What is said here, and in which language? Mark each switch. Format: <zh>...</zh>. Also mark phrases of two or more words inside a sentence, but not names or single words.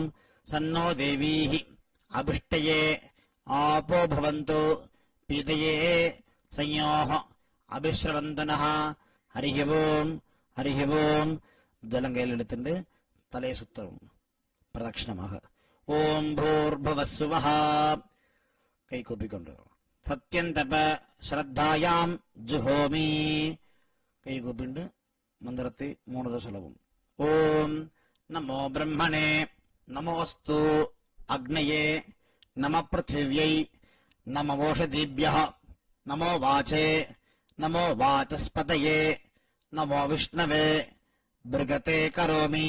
<sa>सन्नो देवीः अभिष्टये आपो भवन्तु पीतये संयोः अभिश्रवन्तनः. हरिः ओम्. हरिः ओम्.</sa> <ta>ஜலம் கையில எடுத்து தலைய சுத்தணும் பிரதட்சிணமாக.</ta> <sa>ॐ भूर्भुवस्सुवः.</sa> <ta>கை கூப்பிக்கொண்டு</ta> <sa>सत्यन्तप श्रद्धायां जुहोमि.</sa> <ta>கை கூப்பிண்டு மந்திரத்தை 3 தடவை சொல்லவும்.</ta> <sa>ॐ नमो ब्रह्मणे नमोऽस्तु अग्नये नमः पृथिव्यै नमः ओषधीभ्यः नमो वाचे नमो वाचस्पतये नमो विष्णवे बृहते करोमि.</sa>